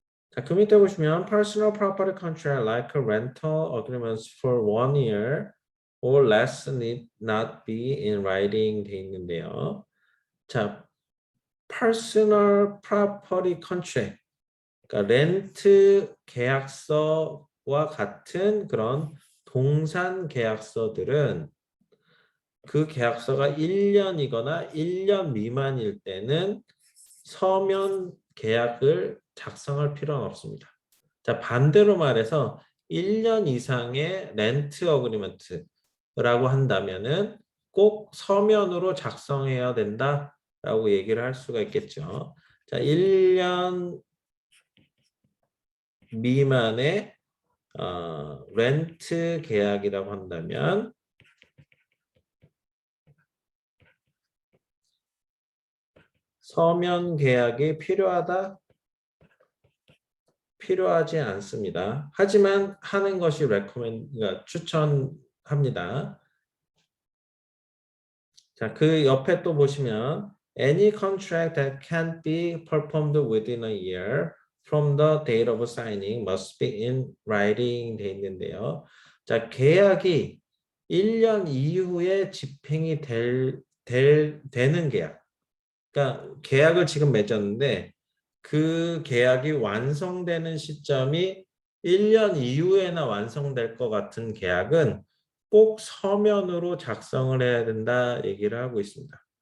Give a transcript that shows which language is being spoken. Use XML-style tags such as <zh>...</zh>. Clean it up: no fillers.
<ko>자, 그 밑에 보시면</ko> <en>personal property contract like a rental agreements for 1 year or less need not be in writing</en> <ko>돼 있는데요. 자, personal property contract, 그러니까 렌트 계약서와 같은 그런 동산 계약서들은 그 계약서가 1년이거나 1년 미만일 때는 서면 계약을 작성할 필요는 없습니다. 자, 반대로 말해서 1년 이상의 렌트 어그리먼트라고 한다면은 꼭 서면으로 작성해야 된다라고 얘기를 할 수가 있겠죠. 자, 1년 미만의 렌트 계약이라고 한다면 서면 계약이 필요하지 않습니다. 하지만 하는 것이 그러니까 추천합니다. 자, 그 옆에 또 보시면</ko> <en>any contract that can't be performed within a year from the date of signing must be in writing</en> <ko>돼 있는데요. 자, 계약이 1년 이후에 집행이 되는 계약. 그러니까 계약을 지금 맺었는데 그 계약이 완성되는 시점이 1년 이후에나 완성될 것 같은 계약은 꼭 서면으로 작성을 해야 된다 얘기를 하고 있습니다.</ko>